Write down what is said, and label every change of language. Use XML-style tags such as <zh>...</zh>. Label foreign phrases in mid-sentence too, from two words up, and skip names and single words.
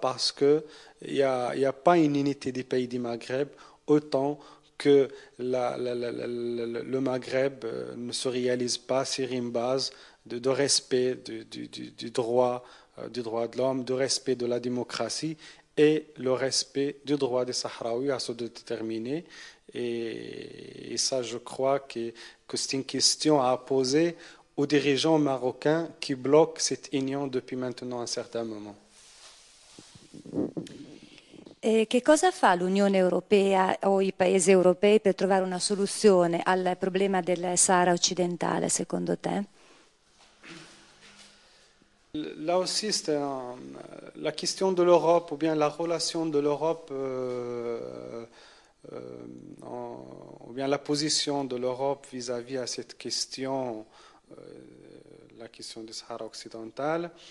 <fr>Parce qu'il n'y a pas une unité des pays du Maghreb autant que le Maghreb ne se réalise pas sur une base de respect du droit de l'homme, de respect de la démocratie et le respect du droit des Sahraouis à se déterminer. Et ça, je crois que c'est une question à poser aux dirigeants marocains qui bloquent cette union depuis maintenant un certain moment.</fr> <it>E che cosa fa l'Unione Europea o i paesi europei per trovare una soluzione al problema del Sahara occidentale, secondo te?</it> <fr>Là aussi, c'est la question de l'Europe ou bien la relation de l'Europe ou bien la position de l'Europe vis-à-vis à cette question, la question du Sahara occidental.</fr>